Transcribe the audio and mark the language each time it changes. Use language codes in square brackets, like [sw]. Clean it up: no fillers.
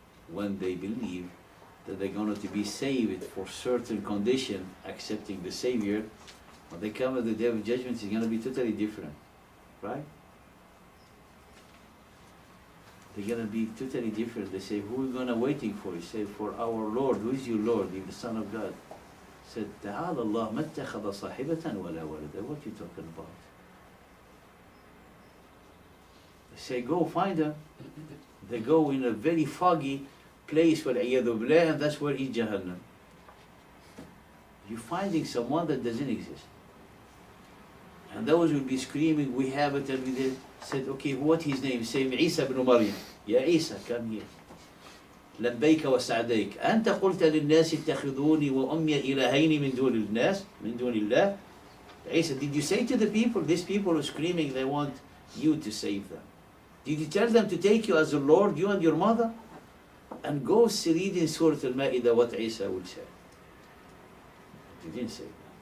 [en] When they believe that they're going to be saved for certain condition, accepting the Savior, when they come at the day of judgment, it's going to be totally different, right? They're going to be totally different. They say, who are we going to waiting for? You say, for our Lord. Who is your Lord? You're the Son of God. [ar] Said, تعالى الله ما اتخذ صاحبة ولا ولدا. [en] What are you talking about? They say, go find them. They go in a very foggy place, [ar] وَالْعِيَاذُ بِاللَّهِ, [en] and that's where is Jahannam. You're finding someone that doesn't exist. And those will be screaming, we have it, and we said, okay, what his name? Say, Isa ibn Maryam. Ya Isa, come here. [ar] لبيك وسعديك أنت قلت للناس اتخذوني وأمي إلهين من دون الناس من دون الله. [en] Isa, did you say to the people, these people are screaming, they want you to save them. Did you tell them to take you as a Lord, you and your mother? And go read in Surah Al-Ma'idah what Isa will say. He didn't say that.